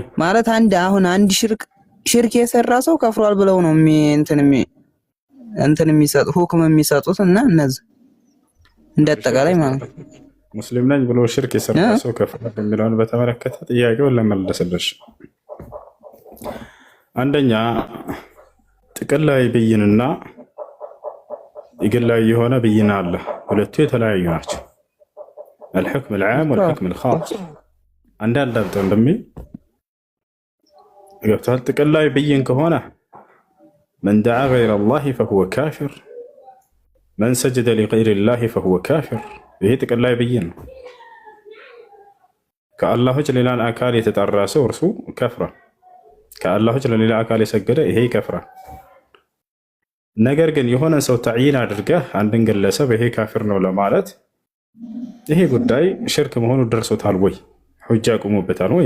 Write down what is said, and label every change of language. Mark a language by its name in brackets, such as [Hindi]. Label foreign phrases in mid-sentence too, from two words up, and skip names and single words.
[Amharic] ማለት አንድ ሽርክ የሰራ ሰው ከፍሯል ብለው ነው እንትን የሚሰጡ ሁክም የሚሰጡት እና እነዚህ እንደጠቃላይ ማለት ነው። ሙስሊም ነኝ ብሎ ሽርክ የሰራ ሰው ከፍሯል የሚለውን በተመለከተ ጥያቄውን ለመለስልሽ፣ አንደኛ ጥቅላዊ ብይንና የግላዊ የሆነ ብይን አለ። ሁለቱ የተለያዩ ናቸው። [Arabic] الحكم العام والحكم الخاص [Amharic] አንዳንድ እንደሚ ገብቷል። ጥቅላዊ ብይን ከሆነ [Arabic] من دعا غير الله فهو كافر من سجد لغير الله فهو كافر። [Amharic] ይሄ ጥቅላዊ ብይን ነው። ከአላህ ውጭ ሌላን አካል የተጠራ ሰው እርሱ ከፍሯል። ከአላህ ውጭ ለሌላ አካል የሰገደ ይሄ ይከፍራል። ነገር ግን የሆነ ሰው ተዕይን አድርገህ አንድን ግለሰብ ይሄ ካፊር ነው ለማለት ይሄ ጉዳይ ሽርክ መሆኑ ደርሶታል ወይ ሁጃ ቆሞበታል ወይ?